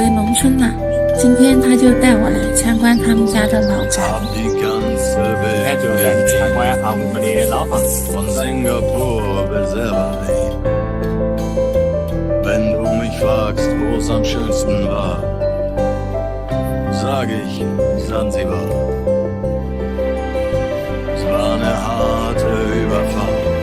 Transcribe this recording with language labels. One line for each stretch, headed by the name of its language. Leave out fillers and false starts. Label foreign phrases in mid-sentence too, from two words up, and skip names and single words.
Chinese: 农村了。今天他就带我来参观他们家的老宅。那就来参观一下我们的老房子。
German: Von Singapur bis Everly. Wenn du mich fragst, wo es am schönsten war, sag ich Sansibar. Es war eine harte Überfahrt.